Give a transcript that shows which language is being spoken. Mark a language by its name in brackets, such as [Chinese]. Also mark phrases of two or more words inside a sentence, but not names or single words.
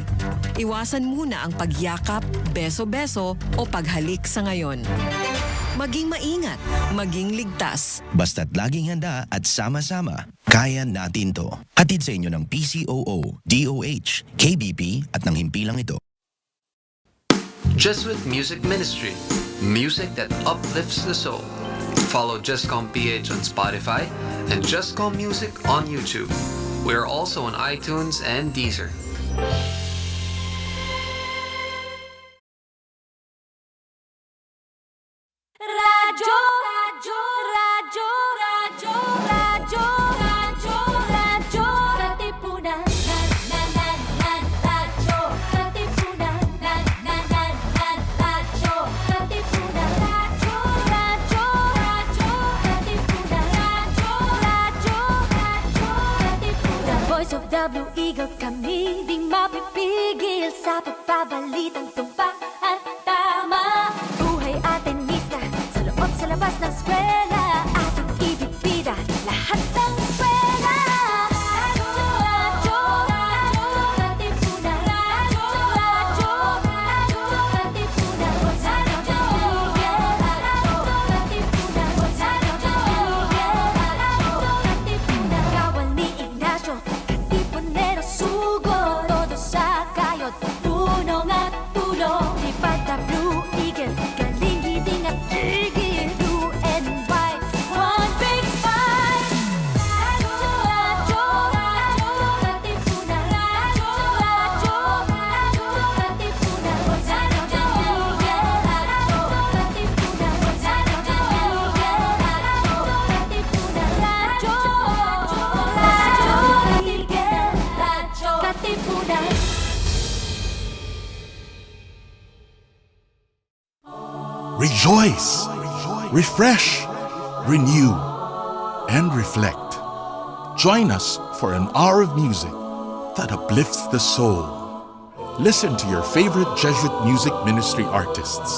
[Filipino] Iwasan muna ang pagyakap, beso-beso o paghalik sa ngayon. Maging maingat, maging ligtas. Basta't laging handa at sama-sama, kaya natin to. Hatid sa inyo ng PCOO, DOH, KBP at ng himpilang ito. [English] Jesuit Music Ministry, music that uplifts the soul. Follow jescom.ph on Spotify and Jescom Music on YouTube. We are also on iTunes and Deezer. Radyo, radyo, radyo, radyo, radyo, radyo, radyo, Katipunan. Radyo, Katipunan. Radyo, Katipunan. Radyo, radyo, radyo, Katipunan. Radyo, Katipunan. Voice of the Eagle, [Filipino] kami di mapipigil sa pagbabalitang tumpa at tama. Buhay atenista sa loob sa labas ng eskwela, ating ibigpida lahat ng eskwela. Radyo, radyo, Katipunan. Radyo, radyo, Katipunan. Radyo, Katipunan. Katipunan. Kawal ni Ignacio, Katipunero sugo, todo sa kayod, tunong at tulong. Lipad na Blue Eagle, galing hiding at tigil, [English] blue and white, one big fight. Radyo, radyo, Katipunan. Radyo, radyo, Katipunan. Radyo, Katipunan. Rejoice, refresh, renew, and reflect. Join us for an hour of music that uplifts the soul. Listen to your favorite Jesuit music ministry artists.